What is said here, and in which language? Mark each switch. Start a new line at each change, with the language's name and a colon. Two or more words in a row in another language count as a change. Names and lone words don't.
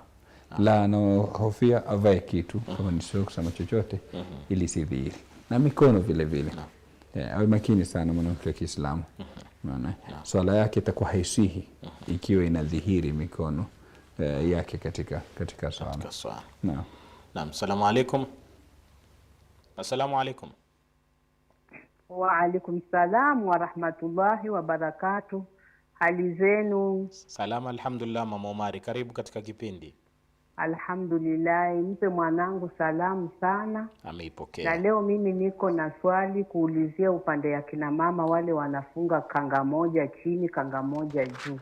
Swahili: La anahofia avae kitu kama ni socks ama chochote ili sidhihiri. Na mikono vile vile. Awe makini sana mwanamke wa Kiislamu. Maana swala yake itakuwa haisihi ikiwa inadhihiri mikono yake katika swala. Naam.
Arabic: نعم، سلام عليكم. السلام عليكم. وعليكم السلام ورحمة الله وبركاته.
Swahili: Hali zenu? Salama, alhamdulillah. Mama Omari, karibu katika kipindi. Alhamdulillah, mpe mwanangu salamu sana. Ameipokea. Na leo mimi niko na swali kuulizia upande ya kina mama wale wanafunga kanga moja chini, kanga moja juu.